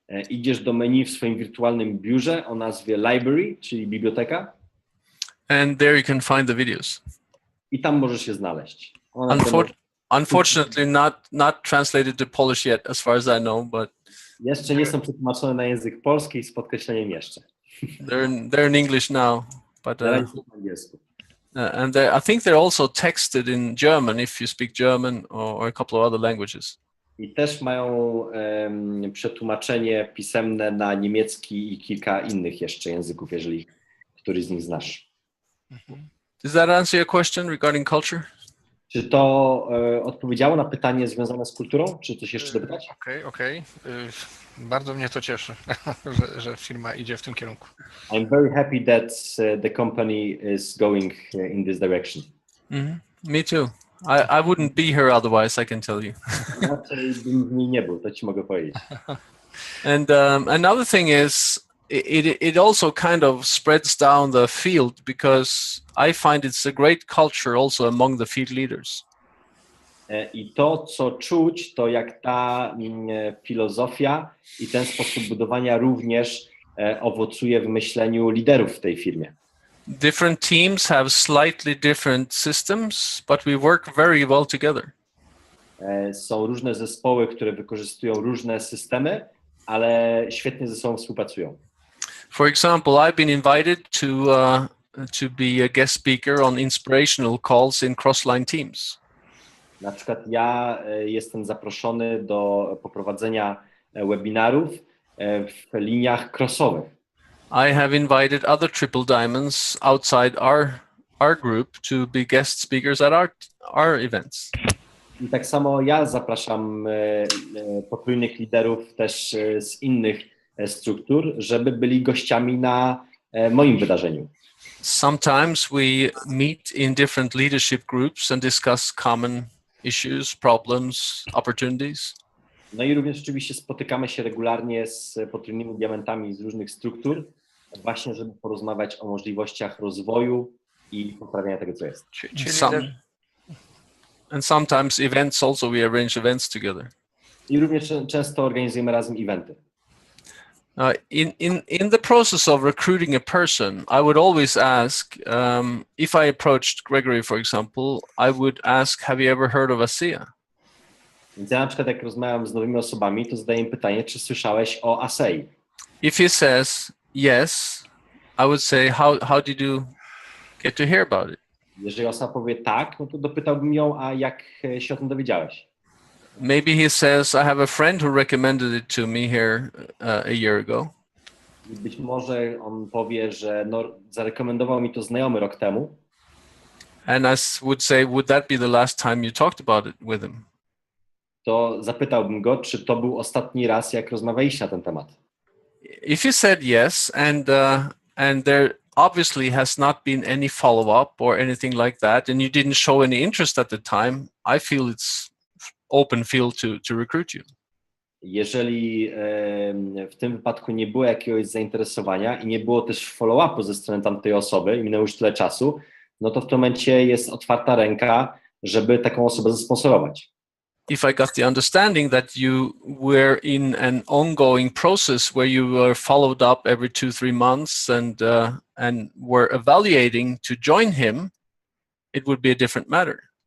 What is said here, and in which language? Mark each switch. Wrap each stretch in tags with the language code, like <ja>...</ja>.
<pl>Idziesz do menu w swoim wirtualnym biurze o nazwie library, czyli biblioteka.</pl> <en>And there you can find the videos.</en> <pl>I tam możesz je znaleźć.</pl> <en>Unfortunately, not translated to Polish yet, as far as I know, but</en> <pl>jeszcze nie są przetłumaczone na język polski z podkreśleniem jeszcze.</pl> <en>They're in English now, but and I think they're also texted in German if you speak German or a couple of other languages.</en> <pl>I też mają przetłumaczenie pisemne na niemiecki i kilka innych jeszcze języków, jeżeli któryś z nich znasz.</pl> <en>Does that answer your question regarding culture?</en> <pl>Czy to odpowiedziało na pytanie związane z kulturą? Czy coś jeszcze dopytać? Okej. Bardzo mnie to cieszy, że firma idzie w tym kierunku.</pl> <en>I'm very happy that the company is going in this direction. Me too. I wouldn't be here otherwise, I can tell you.</en> <pl>Inaczej bym w niej nie był, to ci mogę powiedzieć.</pl> <en>And another thing is, it also kind of spreads down the field because I find it's a great culture also among the field leaders.</en> <pl>I to, co czuć, to jak ta filozofia i ten sposób budowania również owocuje w myśleniu liderów w tej firmie.</pl> <en>Different teams have slightly different systems, but we work very well together.</en> <pl>Są różne zespoły, które wykorzystują różne systemy, ale świetnie ze sobą współpracują.</pl> <en>For example, I've been invited to be a guest speaker on inspirational calls in crossline teams.</en> <pl>Na przykład ja jestem zaproszony do poprowadzenia webinarów w liniach crossowych.</pl> <en>I have invited other triple diamonds outside our group to be guest speakers at our events.</en> <pl>I tak samo ja zapraszam potrójnych liderów też z innych struktur, żeby byli gościami na moim wydarzeniu.</pl> <en>Sometimes we meet in different leadership groups and discuss common issues, problems, opportunities.</en> <pl>No i również oczywiście spotykamy się regularnie z potrójnymi diamentami z różnych struktur, właśnie żeby porozmawiać o możliwościach rozwoju i poprawiania tego, co jest.</pl> <en>And sometimes events also, we arrange events together.</en> <pl>I również często organizujemy razem eventy.</pl> <en>In the process of recruiting a person, I would always ask, if I approached Gregory, for example, I would ask, have you ever heard of ASEA?</en> <pl>Więc ja na przykład jak rozmawiam z nowymi osobami, to zadaję im pytanie, czy słyszałeś o ASEI?</pl> <en>If he says yes, I would say, how did you get to hear about it?</en> <pl>Jeżeli osoba powie tak, no to dopytałbym ją, a jak się o tym dowiedziałeś?</pl> <en>Maybe he says, I have a friend who recommended it to me here a year ago.</en> <pl>I być może on powie, że no, zarekomendował mi to znajomy rok temu.</pl> <en>And I would say, would that be the last time you talked about it with him?</en> <pl>To zapytałbym go, czy to był ostatni raz, jak rozmawialiście na ten temat.</pl> <en>If you said yes, and there obviously has not been any follow-up or anything like that, and you didn't show any interest at the time, I feel it's open field to recruit you.</en> <pl>Jeżeli w tym wypadku nie było jakiegoś zainteresowania i nie było też follow-upu ze strony tamtej osoby i minęło już tyle czasu, no to w tym momencie jest otwarta ręka, żeby taką osobę zasponsorować.</pl> <en>If I got the understanding that you were in an ongoing process where you were followed up every 2-3 months and were evaluating to join him, it would be a different matter.</en>